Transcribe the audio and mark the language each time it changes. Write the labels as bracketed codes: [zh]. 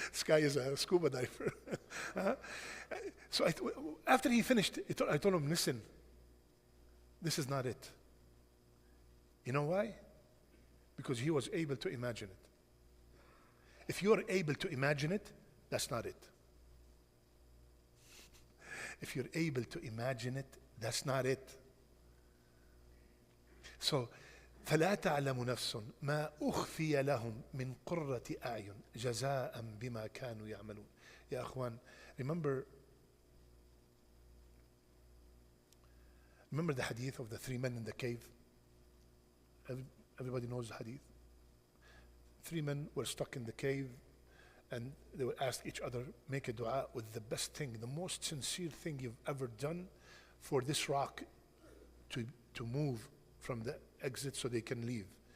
[en] This guy is a scuba diver. So after he finished, I told him, listen, this is not it. You know why? Because he was able to imagine it. If you're able to imagine it, that's not it. If you're able to imagine it, that's not it. [ar] So, فلا تعلم نفس ما أخفي لهم من قرة أعين جزاء بما كانوا يعملون. [en] يا أخوان, remember the hadith of the 3 men in the cave? Everybody knows the hadith. 3 men were stuck in the cave, and they would ask each other, make a dua with the best thing, the most sincere thing you've ever done for this rock to move from the exit so they can leave.